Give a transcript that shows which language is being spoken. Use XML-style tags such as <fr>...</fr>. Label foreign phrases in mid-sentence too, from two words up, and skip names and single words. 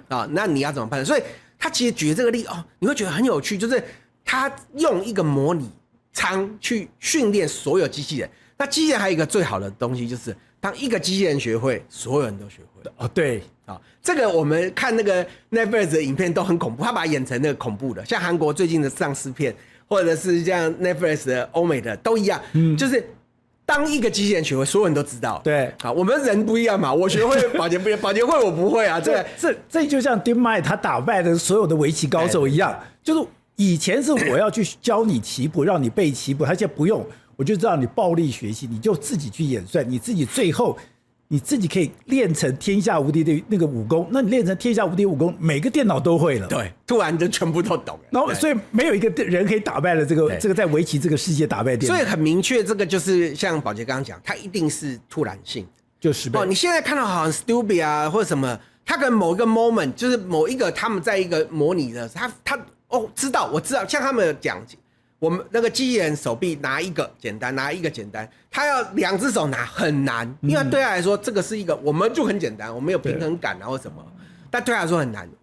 <zh>啊，那你要怎麼判斷？所以他其實舉這個例哦，你會覺得很有趣，就是他用一個模擬艙去訓練所有機器人。那機器人還有一個最好的東西，就是當一個機器人學會，所有人都學會。哦，對。這個我們看那個 Netflix 的影片都很恐怖，他把它演成那個恐怖的，像韓國最近的喪屍片，或者是像 Netflix 的歐美的都一樣，就是當一個機器人學會，所有人都知道。對，好，我們人不一樣嘛，我學會保潔不一樣，保潔會我不會啊。這就像 DeepMind 他打敗的所有的圍棋高手一樣，就是以前是我要去教你棋譜，讓你背棋譜，他現在不用，我就讓你暴力學習，你就自己去演算，你自己最後。你自己可以練成天下無敵的那個武功，那你練成天下无敵武功，每個電腦都會了。對，突然就全部都懂了。然後，所以沒有一個人可以打敗了這個在圍棋這個世界打敗電腦。所以很明確，這個就是像寶傑剛剛講，它一定是突然性，就10倍。你現在看到好像 stupid 啊或者什麼，它可能某一個 moment 就是某一個他們在一個模擬的，他知道，我知道，像他們有講。我們那個機器人手臂拿一個簡單，拿一個簡單，他要2隻手拿很難，因為對他來說這個是一個，我們就很簡單，我們有平衡感啊或什麼，但對他來說很難。</zh>